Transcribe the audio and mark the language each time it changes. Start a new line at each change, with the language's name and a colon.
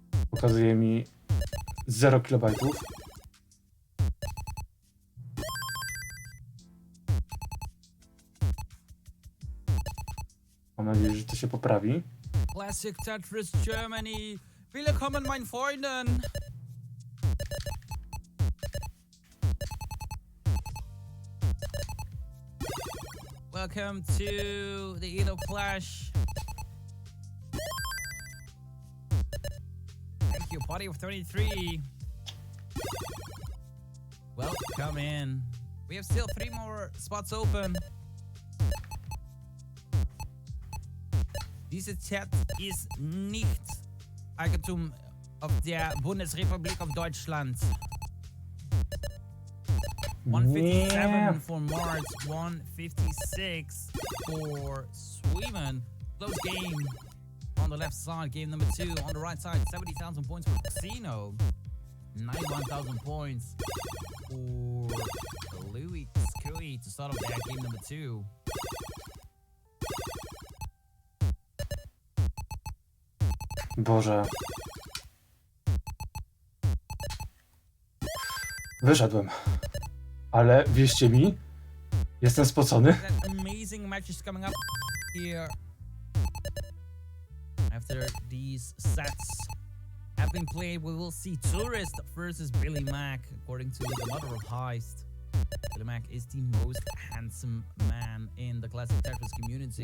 Polish: Pokazuje mi 0 kilobajtów. Mam nadzieję, że to się poprawi.
German: Classic Tetris Germany. Willkommen, mein Freunden.
English: Welcome to the Elo Clash. Thank you, party of 33. Welcome in. We have still 3 more spots open.
German: Diese Chat ist nicht Eigentum auf der Bundesrepublik of Deutschland.
English: 157 for Martz, 156 for Sweden. Close game on the left side, game number 2. On the right side, 70,000 points for Casino. 91,000 points for Louis Scoey to start off that game number 2.
Polish: Boże. Wyszedłem. Ale wierzcie mi, jestem spocony.
English: That amazing match is coming up here. After these sets have been played, we will see Tourist versus Billy Mack. According to the mother of Heist, Billy Mack is the most handsome man in the classic Tetris community.